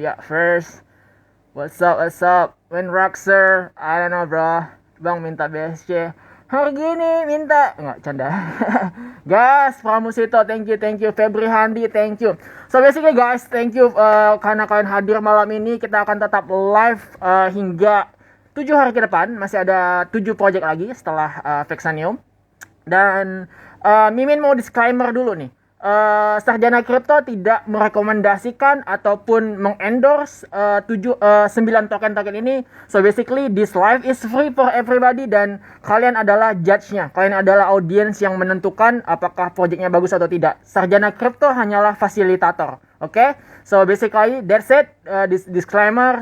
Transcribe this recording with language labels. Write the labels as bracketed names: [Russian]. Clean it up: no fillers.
[English] Yeah, first, what's up, what's up? When Roxer, I don't know bro. [Indonesian] Bang minta BSC. Hari gini minta nggak canda. [English] Guys, Pramusito, thank you. Febri Handi, thank you. So basically guys, thank you [Indonesian] karena kalian hadir malam ini. Kita akan tetap live hingga 7 hari ke depan. Masih ada 7 project lagi setelah Vexanium. Dan Mimin mau disclaimer dulu nih. Sarjana Kripto tidak merekomendasikan ataupun mengendorse 9 token-token ini. [English] So basically this live is free for everybody [Indonesian] dan kalian adalah judge-nya. Kalian adalah audience yang menentukan apakah projectnya bagus atau tidak. Sarjana Kripto hanyalah fasilitator. Oke? [English] So basically that's it, this disclaimer.